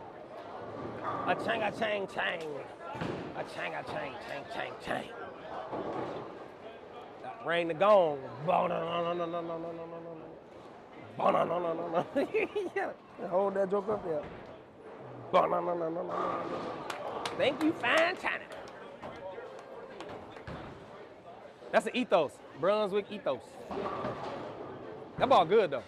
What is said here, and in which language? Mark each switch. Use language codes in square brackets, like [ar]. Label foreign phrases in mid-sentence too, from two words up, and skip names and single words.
[en] A chang, a chang, chang. A chang, a chang, chang, chang, chang. Ring the gong. Yeah, hold that joke up there. Thank you, fine China. That's an ethos. Brunswick ethos. That ball good though.